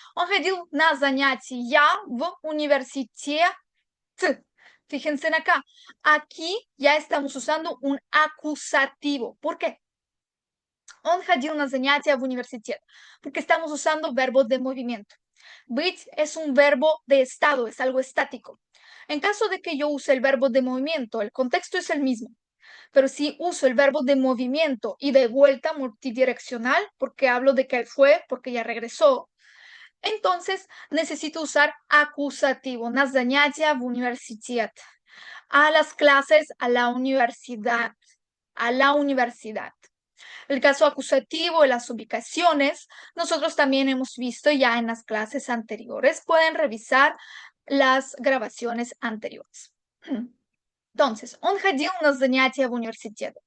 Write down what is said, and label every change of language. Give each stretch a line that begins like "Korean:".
Russian: Он ходил на занятия в университете.
Spanish: Fíjense en acá. Aquí ya estamos usando un acusativo. ¿Por qué?
Russian: Он ходил на занятия в университет.
Spanish: Porque estamos usando verbos de movimiento. Быть es un verbo de estado, es algo estático. En caso de que yo use el verbo de movimiento, el contexto es el mismo. Pero si uso el verbo de movimiento y de vuelta multidireccional, porque hablo de que él fue, porque ya regresó, entonces necesito usar acusativo.
Russian: На занятия в университет.
Spanish: A las clases, a la universidad. A la universidad. El caso acusativo y las ubicaciones, nosotros también hemos visto ya en las clases anteriores. Pueden revisar las grabaciones anteriores. Entonces,
Russian: он ходил на занятия в университет.